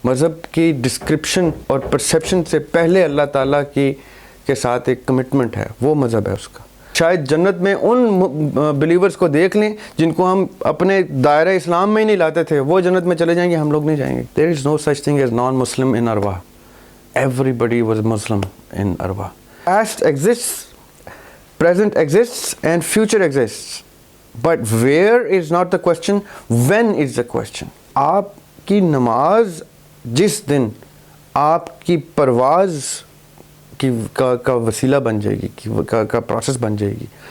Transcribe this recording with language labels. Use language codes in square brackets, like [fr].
[ur] مذہب کی ڈسکرپشن اور پرسیپشن سے پہلے اللہ تعالیٰ کے ساتھ ایک کمٹمنٹ ہے، وہ مذہب ہے اس کا. شاید جنت میں ان بلیورز کو دیکھ لیں جن کو ہم اپنے دائرہ اسلام میں ہی نہیں لاتے تھے، وہ جنت میں چلے جائیں گے، ہم لوگ نہیں جائیں گے. [en] There is no such thing as non Muslim in ارواح. Everybody was Muslim in Arwah. Past exists, present exists, and future exists. But where is not the question, when is the question. [ur] آپ کی نماز جس دن آپ کی پرواز کا وسیلہ بن جائے گی، کا پروسیس بن جائے گی.